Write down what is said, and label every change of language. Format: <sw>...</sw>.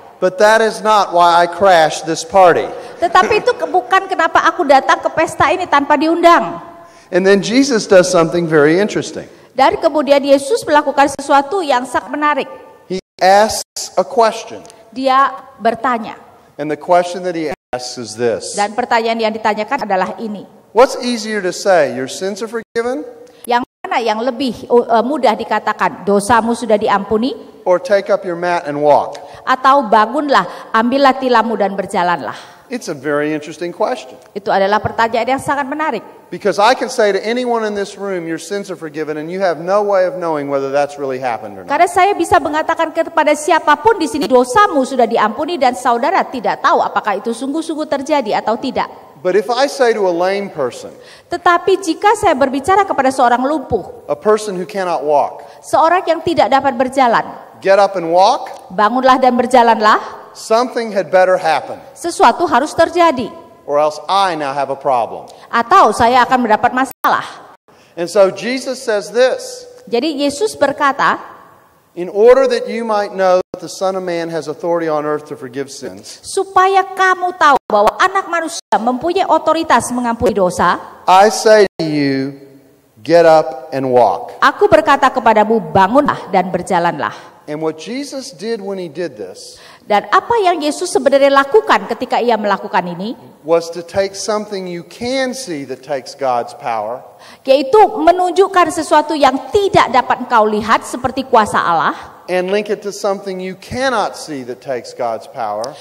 <en>But that is not why I crashed this party.</en> <id>Tetapi itu bukan kenapa aku datang ke pesta ini tanpa diundang.</id> <en>And then Jesus does something very interesting.</en> <id>Dan kemudian Yesus melakukan sesuatu yang sangat menarik.</id> <en>He asks a question.</en> <id>Dia bertanya.</id> <en>And the question that he asks is this.</en> <id>Dan pertanyaan yang ditanyakan adalah ini.</id> <en>What's easier to say, your sins are forgiven?</en> <id>Yang mana yang lebih mudah dikatakan, dosamu sudah diampuni?</id> <en>Or take up your mat and walk?</en> <id>Atau bangunlah, ambillah tilammu dan berjalanlah.</id> <en>It's a very interesting question.</en> <id>Itu adalah pertanyaan yang sangat menarik.</id> <en>Because I can say to anyone in this room, your sins are forgiven, and you have no way of knowing whether that's really happened or not.</en> <id>Karena saya bisa mengatakan kepada siapapun di sini, dosamu sudah diampuni dan saudara tidak tahu apakah itu sungguh-sungguh terjadi atau tidak.</id> <en>But if I say to a lame person,</en> <id>Tetapi jika saya berbicara kepada seorang lumpuh,</id> <en>a person who cannot walk,</en> <id>seorang yang tidak dapat berjalan,</id> <en>get up and walk,</en> <id>bangunlah dan berjalanlah,</id> <en>something had better happen,</en> <id>sesuatu harus terjadi.</id> <en>or else I now have a problem.</en> <id>Atau saya akan mendapat masalah.</id> <en>And so Jesus says this,</en> <id>Jadi Yesus berkata,</id> <en>in order that you might know that the Son of Man has authority on earth to forgive sins,</en> <id>supaya kamu tahu bahwa anak manusia mempunyai otoritas mengampuni dosa,</id> <en>I say to you, get up and walk.</en> <id>aku berkata kepadamu, bangunlah dan berjalanlah.</id> <en>And what Jesus did when he did this</en> <id>Dan apa yang Yesus sebenarnya lakukan ketika ia melakukan ini,</id> <en>was to take something you can see that takes God's power,</en> <id>yaitu menunjukkan sesuatu yang tidak dapat engkau lihat seperti kuasa Allah,</id> <en>and link it to something you cannot see that takes God's power,</en>